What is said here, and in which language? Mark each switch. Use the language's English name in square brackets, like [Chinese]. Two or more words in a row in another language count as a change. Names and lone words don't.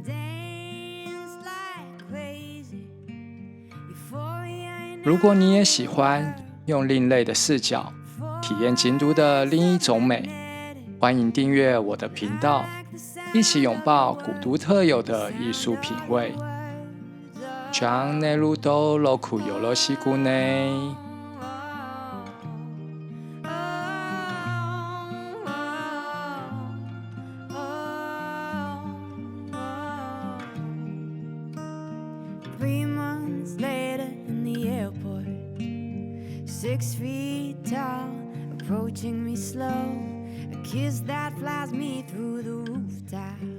[Chinese] 如果你也喜欢用另类的视角体验京都的另一种美，欢迎订阅我的频道，一起拥抱古都特有的艺术品味。 [Japanese] チャンネル登録よろしくね。 [English] 3 months later in the airport, 6 feet tall, approaching me slow, a kiss that flies me through the rooftop.